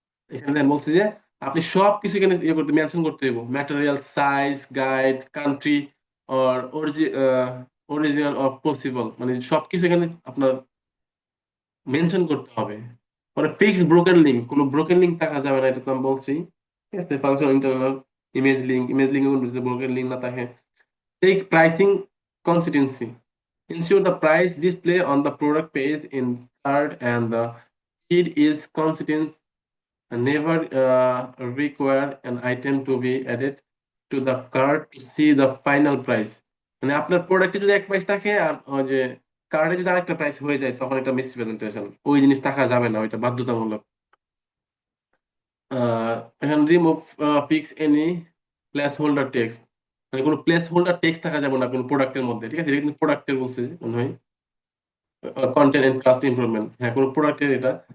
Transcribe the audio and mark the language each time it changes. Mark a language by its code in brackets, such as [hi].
[bn] এখানে দেখেন বলছে যে আপনি সবকিছু এখানে ইয়ে করতে মেনশন করতে হবে, material, size, guide, country, or original of possible, মানে সবকিছু এখানে আপনার মেনশন করতে হবে। পরে ফিক্স ব্রোকেন লিঙ্ক, কোনো ব্রোকেন লিঙ্ক থাকা যাবে না, এটা তো আমি বলছি। ঠিক আছে? ফাংশন ইন্টারনাল ইমেজ লিঙ্ক যদি ব্রোকেন লিঙ্ক না থাকে। [en] Take pricing consistency, ensure the price display on the product page in card and the feed is consistent, and never require an item to be added to the cart to see the final price। [bn] মানে আপনার প্রোডাক্টে যদি এক price থাকে আর ওই যে কার্ডে যদি আরেকটা প্রাইস হয়ে যায়, তখন এটা মিস প্রেজেন্টেশন, ওই জিনিস থাকা যাবে না, ওইটা বাধ্যতামূলক। এখন remove fix any place holder text, মানে কোনো প্লেস হোল্ডার টেক্সট থাকা যাবে না কোনো প্রোডাক্টের মধ্যে, ঠিক আছে? এটা কিন্তু প্রোডাক্টের বলছে মনে হয়, কন্টেন্ট এন্ড ট্রাস্ট ইমপ্রুভমেন্ট, হ্যাঁ কোনো প্রোডাক্টের এটা।